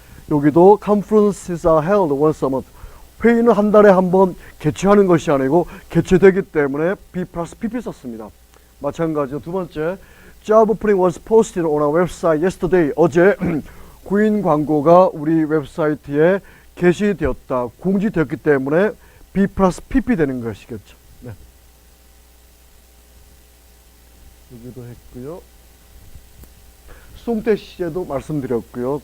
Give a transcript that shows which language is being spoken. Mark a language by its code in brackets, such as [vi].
[ko] 여기도 [en] conferences are held once a month. [ko] 회의는 한 달에 한 번 개최하는 것이 아니고 개최되기 때문에 B 플러스 PP 썼습니다. 마찬가지로 두 번째 [en] job opening was posted on our website yesterday. [ko] 어제 구인 광고가 우리 웹사이트에 게시되었다. 공지되었기 때문에 B 플러스 PP 되는 것이겠죠. 네. 여기도 했고요. 수동태 시제도 말씀드렸고요.